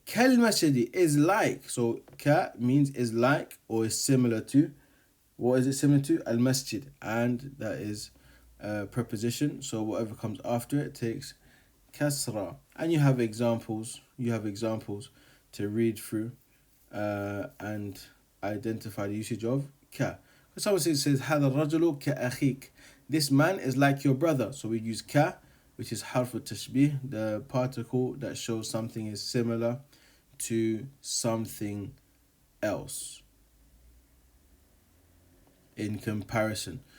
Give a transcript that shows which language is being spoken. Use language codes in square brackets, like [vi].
[en] Kal masjidi is like. So ka means is like or is similar to. What is it similar to? Al masjid. And that is a preposition. So whatever comes after it takes kasra. And you have examples. You have examples to read through and identify the usage of ka. Someone says [ar] هذا الرجل كأخيك. [en] This man is like your brother. So we use ka, which is harf tashbih, the particle that shows something is similar to something else in comparison.